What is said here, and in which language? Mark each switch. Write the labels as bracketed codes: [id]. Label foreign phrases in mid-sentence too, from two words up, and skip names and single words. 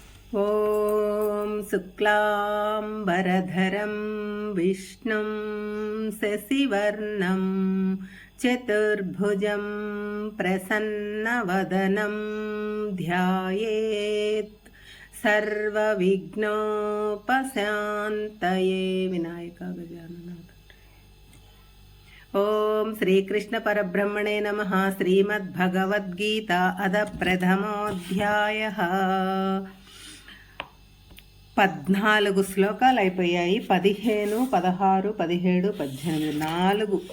[sa] ॐ शुक्लाम्बरधरं विष्णुं शशिवर्णं चतुर्भुजं प्रसन्नवदनं ध्यायेत् सर्वविघ्नोपशान्तये विनायका गजानन। ఓం శ్రీకృష్ణ పరబ్రహ్మణే నమః. శ్రీమద్భగవద్గీత అద ప్రథమోధ్యాయః. [te] 14 శ్లోకాలు అయిపోయాయి. 15, 16, 17, 18 4.